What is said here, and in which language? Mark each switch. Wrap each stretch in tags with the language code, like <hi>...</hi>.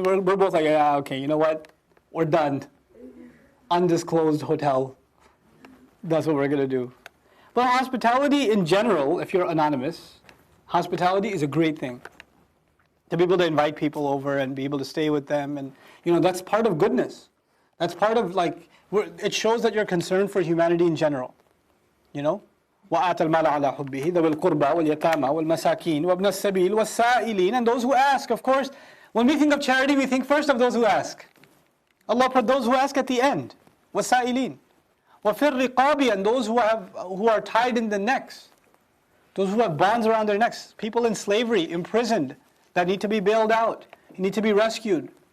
<en>We're both like, yeah, okay, you know what? We're done. Undisclosed hotel. That's what we're going to do. But hospitality in general, if you're anonymous, hospitality is a great thing. To be able to invite people over and be able to stay with them. And, that's part of goodness. That's part of, it shows that you're concerned for humanity in general.</en> <ar>وَآتَ الْمَالَ عَلَى حُبِّهِ ذَوِي الْقُرْبَى وَالْيَتَامَى وَالْمَسَاكِينِ وَابْنَ السَّبِيلِ وَالسَّائِلِينَ,</ar> <en>and those who ask. Of course, when we think of charity, we think first of those who ask. Allah put those who ask at the end.</en> <ar>وَالسَّائِلِينَ وَفِي الرِّقَابِ,</ar> <en>and those who are tied in the necks. Those who have bonds around their necks. People in slavery, imprisoned, that need to be bailed out, need to be rescued.</en>